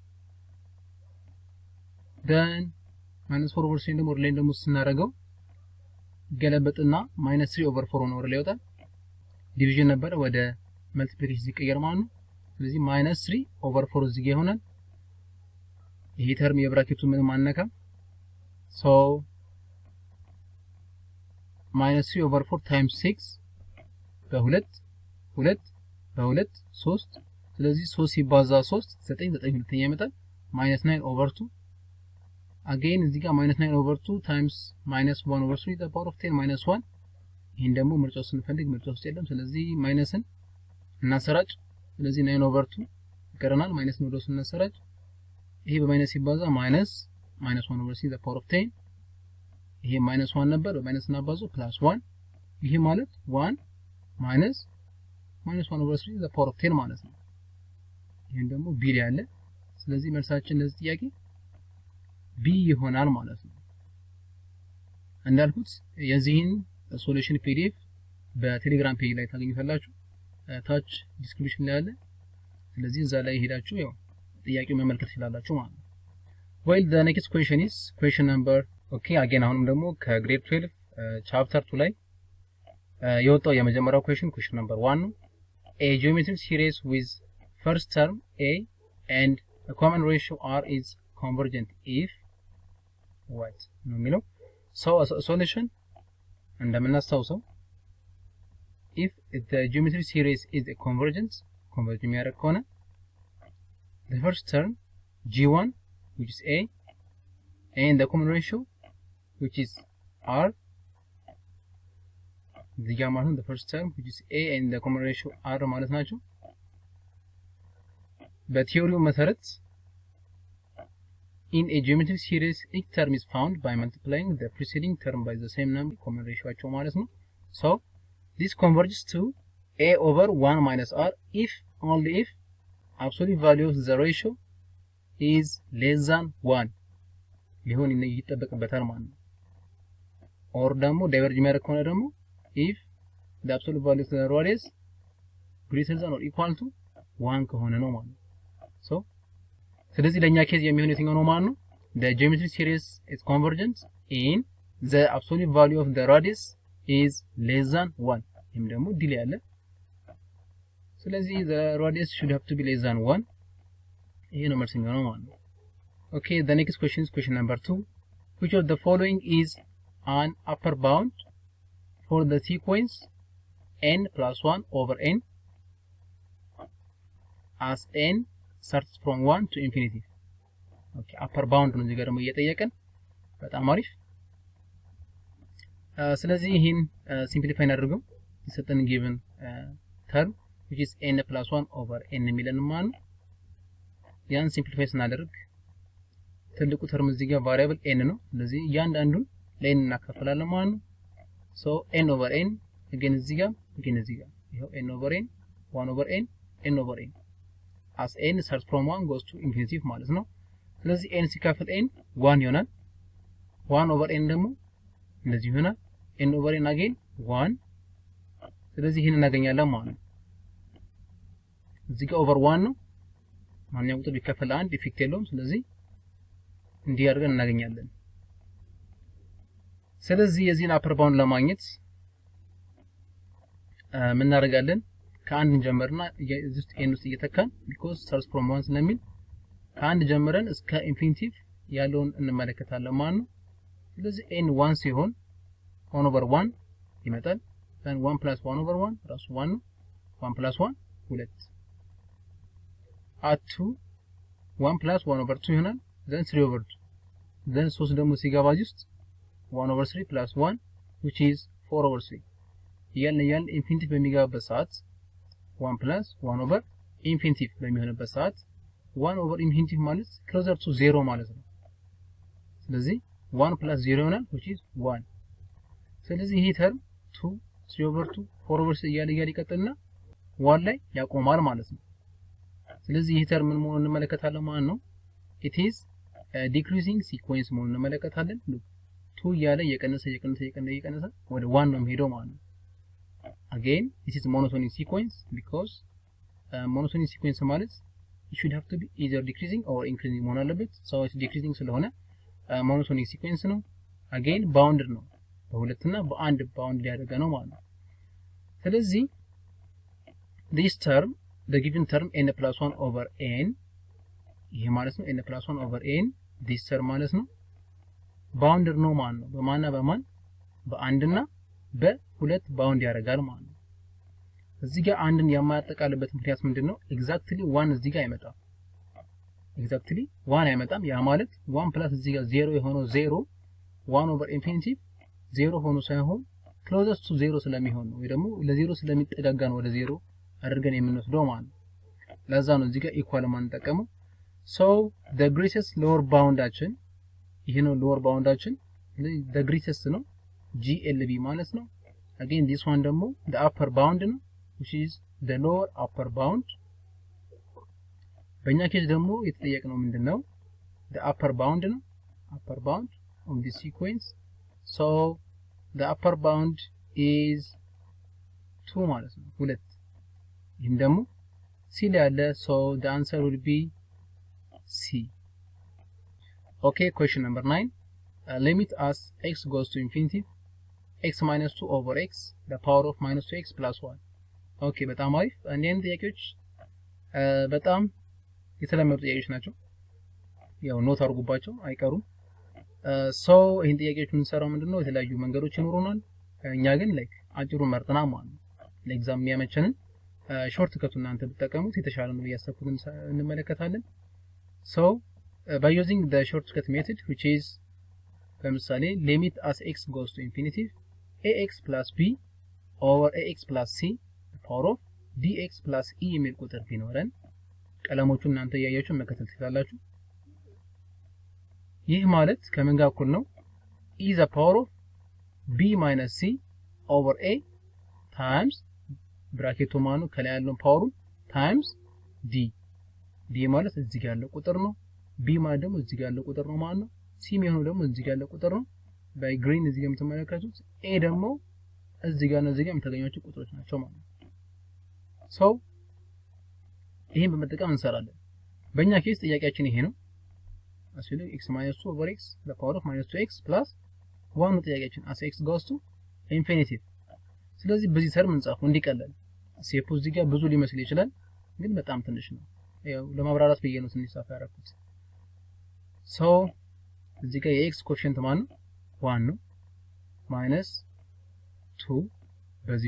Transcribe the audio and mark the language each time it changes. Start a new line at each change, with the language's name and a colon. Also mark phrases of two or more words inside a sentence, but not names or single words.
Amharic: then -4/3 ደግሞ ወደ ላይ ደግሞ ስናደርገው ገለበጥና -3/4 ነው ወደ ላይ ይወጣል። ዲቪዥን ነበረ ወደ መልቲፕሊኬሽን ሲቀየር ማለት ነው። ስለዚህ -3/4 እዚህ ጋር ይሆናል። ይሄ ተርም የብራኬቱ ምንም አንነካም። so -3/4 times 6 በ2 3 ስለዚህ 3 ሲባዛ 3 9 ሁለተኛ ይመጣል -9/2 again እዚህ ጋር -9/2
English: times -1/3 the power of 10
Amharic: -1 ይሄን ደግሞ ምርጫው ስንፈልግ ምርጫው ውስጥ የለም። ስለዚህ ማይነስን እናሰራጭ። ስለዚህ 9/2 ይቀረናል ማይነስ ነው ወደሱ እናሰራጭ። ይሄ በማይነስ ሲባዛ -1/3
English: the power of 10
Amharic: ይሄ -1 ነበር በማይነስ እናባዙ +1 ይሄ ማለት 1 -1/3
English: the power of 10
Amharic: ማለት ነው። ይሄን ደግሞ ቢ ላይ አለ። ስለዚህ መልሳችን ለዚህ ጥያቄ ቢ ይሆናል ማለት ነው። እንዳልኩት የዚህን ሶሉሽን ፒዲኤፍ በቴሌግራም ፔጅ ላይ ታገኙታላችሁ። ታች ዲስክሪፕሽን ላይ አለ። ስለዚህ እዛ ላይ ሄዳችሁ ያው ጥያቄው መመልከት ትችላላችሁ ማለት ነው።
English: well the next question is question number okay again
Amharic: አሁንም ደግሞ ከግሬድ 12 ቻፕተር 2 ላይ የወጣው የመጀመሪያው
English: question number 1 ነው። a geometric series with first term a and a common ratio r is convergent if what
Amharic: ነው የሚለው
English: so solution እንደምናስታውሰው if the geometric series is a convergence converge
Amharic: የሚያደርግ ከሆነ
English: the first term g1 which is a and the common ratio which is r the gamma the first term which is a and the common ratio r
Amharic: ማለት ናቸው። በቲዮሪው መሰረት
English: in a geometric series each term is found by multiplying the preceding term by the same number common ratio
Amharic: ማለት ነው።
English: so this converges to a over 1 minus r if only if absolute value of the ratio is less than 1
Amharic: ሊሆን ይጠበቅበታል ማለት ነው።
English: or
Amharic: ደግሞ ዳይቨርጅ የሚያደርግ ከሆነ ደግሞ
English: if the absolute value of the radius greater than or equal to 1
Amharic: ከሆነ ነው ማለት ነው።
English: so
Amharic: ስለዚህ ለኛ ኬዝ የሚሆን የትኛው ነው ማለት ነው?
English: the geometric series is convergent in the absolute value of the radius is less than 1
Amharic: ይሄም ደግሞ ዲል ያለ ስለዚህ
English: the radius should have to be less than 1
Amharic: ይሄ ነው መልስ የሚሆነው ማለት ነው።
English: Okay, the next question is question number 2. Which of the following is an upper bound for the sequence n plus 1 over n as n starts from 1 to infinity? Okay, upper bound
Amharic: ነው እዚህ ጋር ደግሞ እየጠየቀን በጣም አሪፍ። ስለዚህ ይሄን ሲምፕሊፋይ እናድርገው የሰጠን
English: given term which is n plus 1 over n
Amharic: የሚለን ማለት ነው። ያን ሲምፕሊፋይ ስናደርግ ትልቁ ተርም እዚህ ጋር ቫሪያብል n ነው። ስለዚህ እያንዳንዱን ለn እናካፍላለን ማለት ነው።
English: so n over n again
Amharic: እዚህ ጋር ይሄው
English: n over n 1 over n n over n as n starts from 1
Amharic: goes to infinity ማለት ነው። ስለዚህ n ሲካፈል n 1 ይሆናል። 1 over n ደግሞ እንደዚህ ይሆናል።
English: n over n again 1
Amharic: ስለዚህ ይሄን እናገኛለን ማለት ነው። እዚህ ጋር ኦቨር 1 ነው። ማንኛውም ቁጥር ቢካፈል 1 ኢፌክት የለውም። ስለዚህ እንዲህ አድርገን እናገኛለን። ስለዚህ የዚህን አፐር ባውንድ ለማግኘት ምን እናደርጋለን? ከአንድ እንጀምርና እዚህ ውስጥ n ውስጥ እየተካን
English: because starts from 1
Amharic: ስለሚል ከአንድ ጀምረን እስከ ኢንፊኒቲቭ ያለውን እንመለከታለን ማለት ነው። ስለዚህ n 1 ሲሆን
English: 1 over 1
Amharic: ይመጣል።
English: then 1 plus 1 over 1
Amharic: ራሱ 1 ነው። 1 plus 1 2 at 2
English: 1 plus 1 over 2
Amharic: ይሆናል።
English: then 3 over 2
Amharic: then 3 ደግሞ ሲገባ
English: just 1 over 3 plus 1 which is 4 over 3
Amharic: እያልን ኢንፊኒቲቭ በሚገባበት ሰዓት
English: 1 plus 1 over
Amharic: ኢንፊኒቲቭ በሚሆንበት ሰዓት 1 over ኢንፊኒቲቭ ማለት
English: closer to 0
Amharic: ማለት ነው። ስለዚህ 1 plus 0 ይሆናል
English: which is 1
Amharic: ስለዚህ ይሄ ተርም 2 3 over 2 4 over 3 እያለ ይቀጥልና 1 ላይ ያቆማል ማለት ነው። ስለዚህ ይሄ ተርም ምን መሆኑን እንመለከታለን ማለት ነው።
English: it is a decreasing sequence
Amharic: መሆኑን እንመለከታለን። 2 እያለ እየቀነሰ ወደ 1 ነው የሚሄደው ማለት ነው።
English: again this is monotonic sequence
Amharic: because monotonic sequence ማለት
English: it should have to be either decreasing or increasing
Amharic: መሆን አለበት።
English: so it's decreasing
Amharic: ስለሆነ
English: monotonic sequence
Amharic: ነው።
English: again bounded
Amharic: ነው። በሁለትና በአንድ ባውንድ ያደረገ ነው ማለት ነው። ስለዚህ
English: this term the given term n plus 1 over n
Amharic: ይሄ ማለት ነው
English: n plus 1 over n this term
Amharic: ማለት ነው bounded ነው ማለት ነው። በማንና በማን በአንድና በሁለት ባውንድ ያደርጋል ማለት ነው። እዚህ ጋር አንድን የማያጠቃልበት ምክንያት ምንድነው? ኤግዛክትሊ 1 እዚህ ጋር አይመጣም። ኤግዛክትሊ 1 አይመጣም። ያ ማለት 1 ፕላስ እዚህ ጋር 0 የሆነው 0 1 over infinity 0 ሆኖ ሳይሆን closest to 0 ስለሚሆን ነው ወይ ደግሞ ለ0 ስለሚጠጋጋ ነው ወደ 0 አድርገን የምንወስደው ማለት ነው። ለዛ ነው እዚህ ጋር ኢኳል ማንጠቀመው።
English: so the greatest lower
Amharic: boundአችን ይሄ ነው lower boundአችን
English: the greatest
Amharic: ነው GLB ማለት ነው።
English: again this one
Amharic: ደግሞ
English: the upper bound
Amharic: ነው
English: which is the lower upper bound።
Amharic: በእኛ ኬዝ ደግሞ የተጠየቅነው ምንድነው?
English: the upper bound ነው upper bound of this sequence. so the upper bound is 2
Amharic: ማለት ነው
English: 2
Amharic: ይሄም ደግሞ c ላይ ያለ
English: so the answer will be c. okay, question number 9. Limit as x goes to infinity x minus 2 over x the power of minus 2x plus 1.
Amharic: okay, በጣም አሪፍ። እነዚህ ጥያቄዎች በጣም የተለመዱ ጥያቄዎች ናቸው። ያው ኖት አድርጉባቸው አይቀሩም። so ይሄን ጥያቄዎች የምንሰራው ምንድነው? የተለያዩ መንገዶች ይኖሩናል። እኛ ግን ላይክ አጭሩን መርጠና ማለት ነው ለኤግዛም የሚያመቸንን ሾርት ከቱ እናንተ ብትጠቀሙት የተሻለ ነው ያሰብኩትን እንመለከታለን።
English: so by using the shortcut method which is
Amharic: ለምሳሌ
English: limit as x goes to infinity ax plus b over ax plus c the power of dx plus e
Amharic: የሚል ቁጥር ቢኖረን ቀለሞቹን እናንተ ያያችሁ መከተል ትችላላችሁ። ይህ ማለት ከምን ጋር እኩል ነው?
English: e the power of b minus c over a times
Amharic: ብራኬቱ ማኑ ከላይ ያለው ፓወሩ
English: times d d
Amharic: ማለት እዚህ ጋር ያለው ቁጥር ነው። b ማለት ደግሞ እዚህ ጋር ያለው ቁጥር ነው ማለት ነው። c የሚሆነው ደግሞ እዚህ ጋር ያለው ቁጥር ነው።
English: by green
Amharic: እዚህ ጋር የምትመለከቱት a ደግሞ እዚህ ጋር ነው እዚህ ጋር የምታገኙት ቁጥሮች ናቸው ማለት ነው። so ይሄን በመጠቀም እንሰራለን። በእኛ ኬስ ጥያቄያችን ይሄ ነው። አስሉ
English: x minus 2 over x the power of minus 2x plus
Amharic: 1 ነው ጥያቄያችን
English: as x goes to infinity።
Amharic: ስለዚህ በዚህ ተርም እንጻፈው እንዲቀለል ስቴፑ እዚህ ጋር ብዙ ሊመስል ይችላል ግን በጣም ትንሽ ነው ያው ለማብራራት ብዬ ነው ትንሽ ሳፋ ያደረኩት ሶ እዚህ ጋር የኤክስ ኮኤፊሺየንት ማን ነው 1 ነው ማይነስ 2 በዚህ